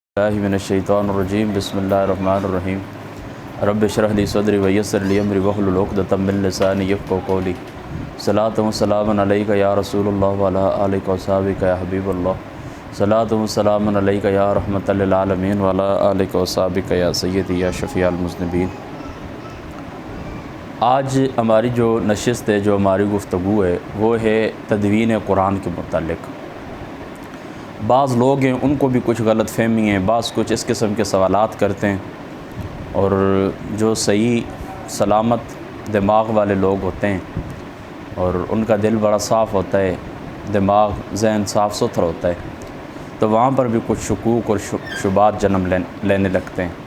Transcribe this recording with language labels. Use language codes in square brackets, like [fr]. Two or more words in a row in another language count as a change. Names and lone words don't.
[ar] من الشيطان الرجيم بسم الله الرحمن الرحيم رب اشرح لي صدري ويسر لي أمري واحلل عقدة من لساني يفقهوا قولي صلاة وسلام عليك يا رسول الله وعلى آلك وصحابك يا حبيب الله صلاة وسلام عليك يا رحمة للعالمين وعلى آلك وصحابك يا سيدي يا شفيع المذنبين. [ur] آج ہماری جو نشست ہے، جو ہماری گفتگو ہے، وہ ہے تدوین قرآن کے متعلق. بعض لوگ ہیں ان کو بھی کچھ غلط فہمی ہے، بعض کچھ اس قسم کے سوالات کرتے ہیں، اور جو صحیح سلامت دماغ والے لوگ ہوتے ہیں اور ان کا دل بڑا صاف ہوتا ہے، دماغ ذہن صاف ستھرا ہوتا ہے، تو وہاں پر بھی کچھ شکوک اور شبہات جنم لینے لگتے ہیں.